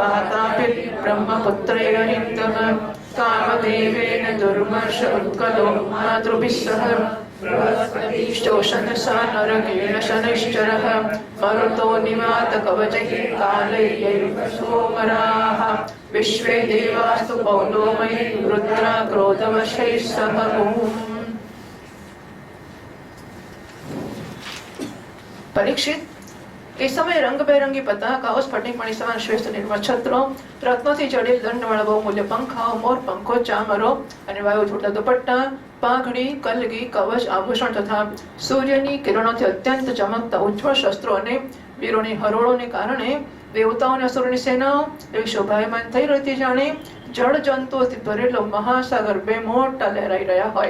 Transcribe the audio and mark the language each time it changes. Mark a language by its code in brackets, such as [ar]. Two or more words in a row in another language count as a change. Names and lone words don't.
[sa] वाताभिर्ब्रह्मपुत्रैरहिन्दः कामदेवेन दुर्मर्ष उत्कलो मातृभिः सह शोषणसा नरकेण शनैश्चरः मरुतो निवातकवचैः कालैर्यैर्वसोमराः विश्वे देवास्तु पौलोमयैः रुद्रा क्रोधवशैः सह [gu] परीक्षित એ સમયે રંગબેરંગી પતાકાઓ, સ્ફટિક મણિ સમાન શ્રેષ્ઠ નિર્મળ છત્રો, રત્નોથી જડેલ દંડવાળા બહુમૂલ્ય પંખાઓ, મોર પંખો, ચામરો અને વાયુ છૂટતા દુપટ્ટા, પાઘડી, કલગી, કવચ, આભૂષણ તથા સૂર્યની કિરણોથી અત્યંત ચમકતા ઉજ્જવળ શસ્ત્રો અને વીરોની હરોળોને કારણે દેવતાઓ અને અસુરોની સેનાઓ એવી શોભાયમાન થઈ રહી, જાણે જળ જંતુઓથી ભરેલો મહાસાગર બે મોટા લહેરાઈ રહ્યા હોય.